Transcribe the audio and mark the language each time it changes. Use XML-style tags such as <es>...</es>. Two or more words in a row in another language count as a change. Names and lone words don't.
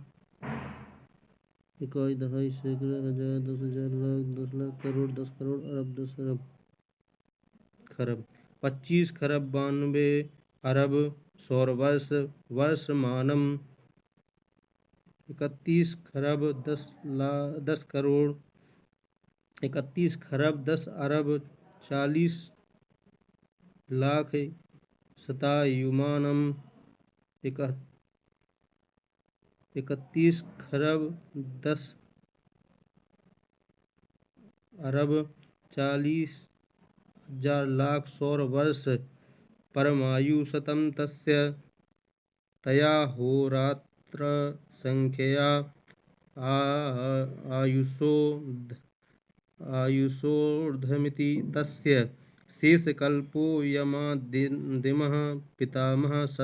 <hi>इकाई दहाई सैकड़ों हजार 10,000 लाख 10 लाख करोड़ 10 करोड़ अरब 10 अरब खरब 25 खरब 92 अरब</hi> <sa>सौरवर्ष वर्षमानम</sa> <hi>31 खरब 10 करोड़ 31 खरब 10 अरब 40 लाख शतायुमानम</hi> <sa>31 खरब 10 अरब 40,000 लाख सौरवर्ष परमायु शतम तस्य तया होरात्र संख्यया आयुषोर्धमिति तस्य शेषकल्पो यमादिमः पितामह</sa>